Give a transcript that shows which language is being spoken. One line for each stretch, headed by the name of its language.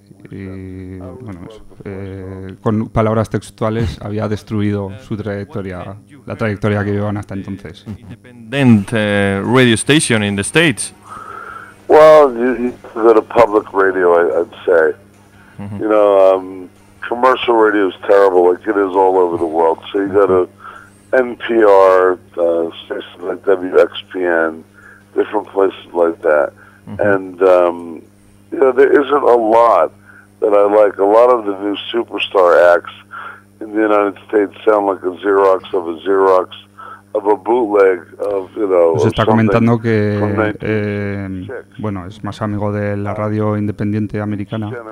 Spanish: Y bueno, con palabras textuales había destruido su trayectoria, la trayectoria que llevaban hasta entonces.
English: Independent radio station in the States. Well, you go to public radio, I'd say. Mm-hmm. You know, commercial radio is terrible, like it is all over the world. So you go to NPR, stations like WXPN, different places like that. Mm-hmm. And, you know, there isn't a lot that I like. A lot of the new superstar acts in the United States sound like a Xerox of a Xerox of a bootleg of, you know.
Spanish: Se está comentando que bueno, es más amigo de la radio independiente americana.